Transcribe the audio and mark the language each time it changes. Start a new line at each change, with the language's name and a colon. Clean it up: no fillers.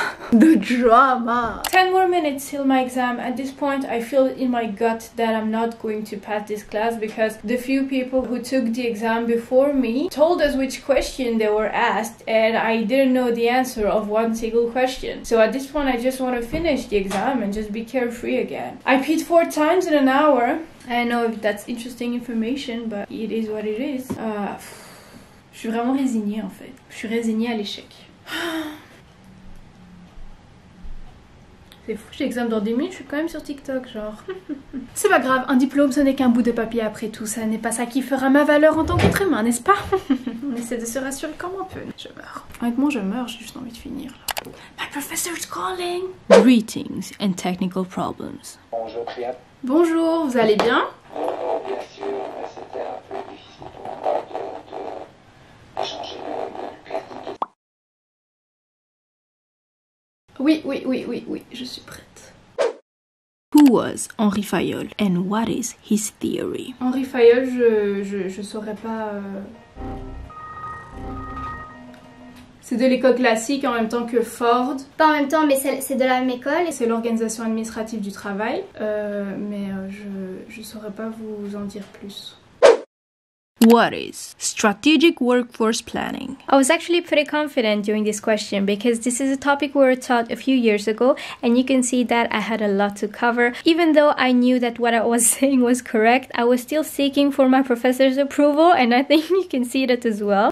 English: The drama. 10 more minutes till my exam. At this point I feel in my gut that I'm not going to pass this class because the few people who took the exam before me told us which question they were asked and I didn't know the answer of one single question. So at this point I just want to finish the exam and just be carefree again. I peed 4 times in an hour. I know if that's interesting information, but it is what it is.
French: Je suis vraiment résignée en fait. Je suis résignée à l'échec. C'est fou, j'ai l'examen dans 10 minutes, je suis quand même sur TikTok, genre. C'est pas grave, un diplôme ce n'est qu'un bout de papier après tout, ça n'est pas ça qui fera ma valeur en tant qu'être humain, n'est-ce pas? On essaie de se rassurer comme on peut. Je meurs. Honnêtement, je meurs, j'ai juste envie de finir là.
English: My professor's calling! Greetings and technical problems.
French: Bonjour Priya. Bonjour, vous allez bien? Bien sûr, mais c'était un peu difficile pour moi de changer le classique. Oui, je suis prête.
English: Who was Henri Fayol and what is his theory?
French: Henri Fayol, je saurais pas... C'est de l'école classique en même temps que Ford. Pas en même temps, mais c'est de la même école. C'est l'organisation administrative du travail, mais je saurais pas vous en dire plus.
English: What is strategic workforce planning? I was actually pretty confident during this question because this is a topic we were taught a few years ago and you can see that I had a lot to cover. Even though I knew that what I was saying was correct, I was still seeking for my professor's approval and I think you can see that as well.